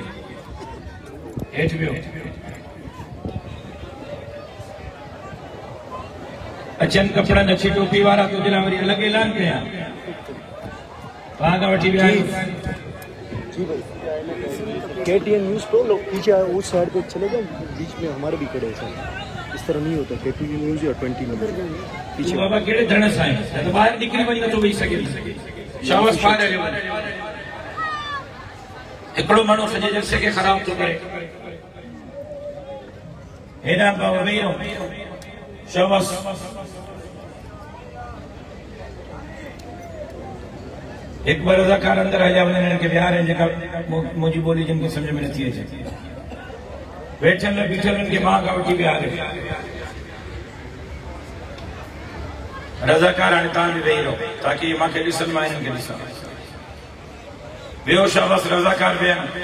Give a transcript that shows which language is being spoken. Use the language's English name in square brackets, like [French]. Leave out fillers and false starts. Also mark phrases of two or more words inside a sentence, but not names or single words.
[Sindhi] हेठि वियो, अचनि कपिड़नि अच्छी टोपी वारा, तुंहिंजे लाइ वरी अलॻि ऐलान कयां। वहां खां वठी विया [Urdu] KTN نیوز پرو لوگ پیچھے اس سائیڈ پہ چلے گئے، بیچ میں ہمارے بھی کھڑے ہیں. اس طرح نہیں ہوتا۔ KTN نیوز اور 20 نمبر پیچھے. [Sindhi] बाबा केड़े धण सां आहे तो बाहर निकरी वञी नथो वेही सघे। शाबाश पार हलियो वञे। हिकिड़ो माण्हू सॼे जलसे खे ख़राब थो करे। हेॾा बाबा वेही रहो। शाबाश। [Urdu] ایک بار [Sindhi] रज़ाकार अंदर हलिया वञनि खे विहार जेका मुंहिंजी ॿोली जिनखे सम्झ में नथी अचे। वेठल बीठल के मां खां वठी विहारे। रज़ाकार हाणे तव्हां बि वेही रहो ताकि मूंखे ॾिसनि मां हिननि खे ॾिसां। वियो शाबाश। रज़ाकार विहनि।